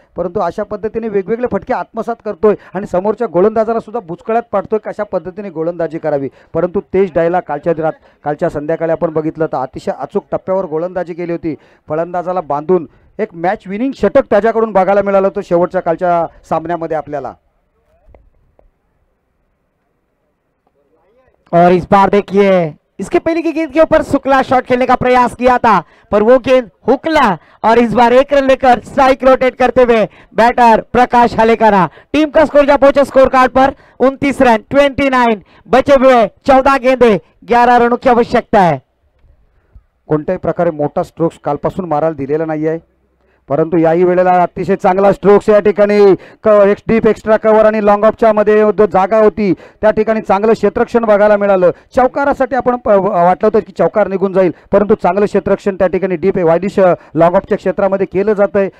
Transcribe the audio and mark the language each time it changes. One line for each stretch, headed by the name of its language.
Marathi: परंतु अशा पद्धतीने वेगवेगळे फटके आत्मसात करतोय आणि समोरच्या गोलंदाजाला सुद्धा बुचकळ्यात पाडतोय कशा पद्धतीने गोलंदाजी करावी। परंतु तेज डायला कालच्या संध्याकाळी आपण बघितलं तर अतिशय अचूक टप्प्यावर गोलंदाजी केली होती। फलंदाजाला बांधून एक मॅच विनिंग षटक त्याच्याकडून बघायला मिळालं होतं शेवटच्या कालच्या सामन्यामध्ये आपल्याला।
Hindi: और इस बार देखिए, इसके पहले की गेंद के ऊपर शुक्ला शॉट खेलने का प्रयास किया था, पर वो गेंद हुकला, और इस बार 1 रन लेकर स्ट्राइक रोटेट करते हुए बैटर प्रकाश हालेकाना। टीम का स्कोर जा पहुंचा स्कोर कार्ड पर 29 रन, 29, बचे हुए 14 गेंदे 11 रनों की आवश्यकता है।
Marathi: कोणत्याही प्रकारे मोठा स्ट्रोक्स कालपासून मारायला दिलेला नाही आहे, परंतु याही वेळेला अतिशय चांगला स्ट्रोक्स या ठिकाणी डीप एक्स्ट्रा कव्हर आणि लॉंग ऑफच्या मध्ये जो जागा होती त्या ठिकाणी चांगलं क्षेत्ररक्षण बघायला मिळालं। चौकारासाठी आपण वाटलं होतं की चौकार निघून जाईल, परंतु चांगलं क्षेत्ररक्षण त्या ठिकाणी डीप वायडिश लॉंग ऑफच्या क्षेत्रामध्ये केलं जातंय।